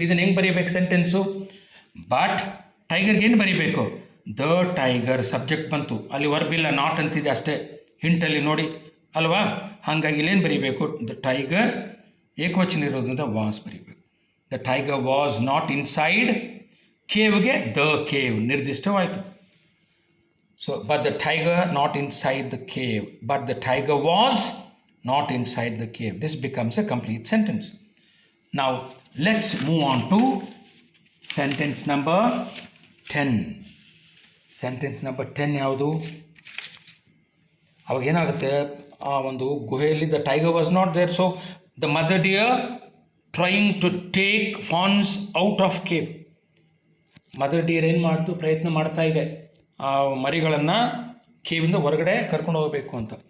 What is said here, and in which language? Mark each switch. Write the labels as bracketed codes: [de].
[kn] ಇದನ್ನು ಹೆಂಗೆ ಬರೀಬೇಕು ಸೆಂಟೆನ್ಸು, ಬಟ್ ಟೈಗರ್ಗೆ ಏನು ಬರೀಬೇಕು, ದ ಟೈಗರ್, ಸಬ್ಜೆಕ್ಟ್ ಬಂತು, ಅಲ್ಲಿ ವರ್ಬ್ ಇಲ್ಲ, ನಾಟ್ ಅಂತಿದೆ ಅಷ್ಟೇ ಹಿಂಟಲ್ಲಿ ನೋಡಿ ಅಲ್ವಾ? ಹಾಗಾಗಿ ಇಲ್ಲೇನು ಬರೀಬೇಕು, ದ ಟೈಗರ್, ಏಕವಚನ ಇರೋದ್ರಿಂದ ವಾಸ್ ಬರೀಬೇಕು. [en] The tiger was not inside ಕೇವ್ಗೆ the cave ನಿರ್ದಿಷ್ಟವಾಯಿತು. So, but the tiger not inside the cave. But the tiger was not inside the cave. This becomes a complete sentence. Now, let's move on to sentence number 10. Sentence number 10 [kn] ಯಾವುದು? ಅವಾಗ ಏನಾಗುತ್ತೆ, ಆ ಒಂದು ಗುಹೆಯಲ್ಲಿ [en] The tiger was not there. So the mother deer trying to take fawns out of cave. [kn] Mother dear ಏನು ಮಾಡ್ತು, ಪ್ರಯತ್ನ ಮಾಡ್ತಾ ಇದೆ ಆ ಮರಿಗಳನ್ನು ಕೇವಿಂದ ಹೊರಗಡೆ ಕರ್ಕೊಂಡು ಹೋಗಬೇಕು ಅಂತ.